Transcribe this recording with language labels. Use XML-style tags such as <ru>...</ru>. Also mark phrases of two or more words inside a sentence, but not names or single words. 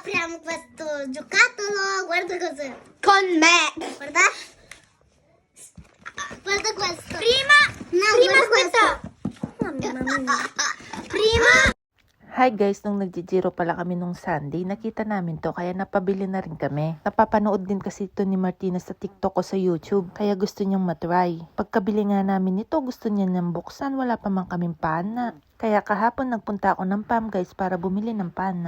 <it>Abbiamo questo giocattolo, guarda cos'è. Con me. Guarda. Guarda questo. Prima aspetta. Prima.</it> <en>Hi guys,</en> <tl>nung nag-Giro pala kami nung Sunday, nakita namin to kaya napabili na rin kami. Napapanood din kasi ito ni Martina sa TikTok o sa YouTube, kaya gusto niyang matry. Pagkabili nga namin ito, gusto niya niyang buksan, wala pa man kaming pana. Kaya kahapon nagpunta ako ng PAM guys para bumili ng pana.</tl>